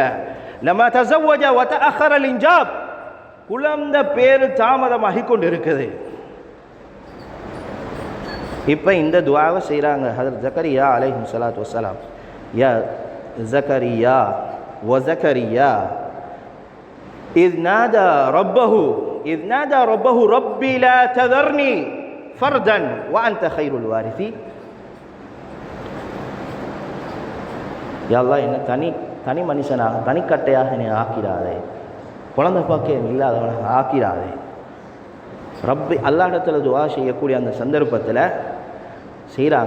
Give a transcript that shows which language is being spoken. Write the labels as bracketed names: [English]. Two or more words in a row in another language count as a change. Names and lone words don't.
[Arabic] لما تزوج وتأخر الإنجاب, [Tamil] குழந்தை பேரு தாமதமாகி கொண்டு இருக்குது. இப்போ இந்த துஆவை செய்கிறாங்க ஹஜ்ரத் ஜக்கரியா [Arabic] عليه الصلاة والسلام. يا زكريا و زكريا إذ نادى ربه ربي لا تذرني فردا وأنت خير الوارثين. يا الله, [Tamil] என்னை தனி மனுஷனாக, தனிக்கட்டையாக என்னை ஆக்கிடாதே, குழந்தை பாக்கியம் இல்லாதவனாக ஆக்கிடாதே. ரப்பி அல்லாஹ்விடத்தில் துஆ செய்யக்கூடிய அந்த சந்தர்ப்பத்தில் செய்கிறாங்க.